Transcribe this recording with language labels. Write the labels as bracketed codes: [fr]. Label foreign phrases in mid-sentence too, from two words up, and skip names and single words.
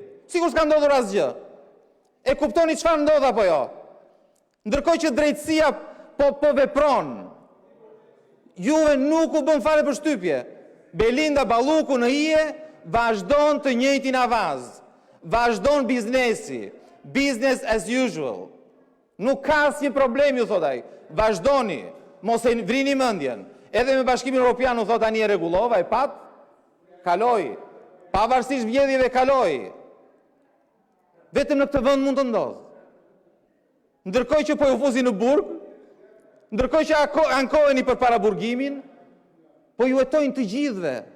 [sq] Sikur s'ka ndodhur asgjë. E kuptoni çfarë ndodh apo jo? Ndërkohë që drejtësia po vepron, juve nuk u bën fare përshtypje. Belinda Balluku në hije vazhdon të njëjtin avaz. Vazhdon biznesi. [en] Business as usual. [sq] Nuk ka asnjë problem, ju thot ai. Vazhdoni, mos e vrini mendjen. Edhe me Bashkimin Evropian u thot tani e rregullova, e pat, kaloi. Pavarësisht vjedhjeve kaloi. Vetëm në këtë vend mund të ndodhë. Ndërkohë që po ju fusin në burg, ndërkohë që ankoheni për para burgimin, po ju hetojnë të gjithëve.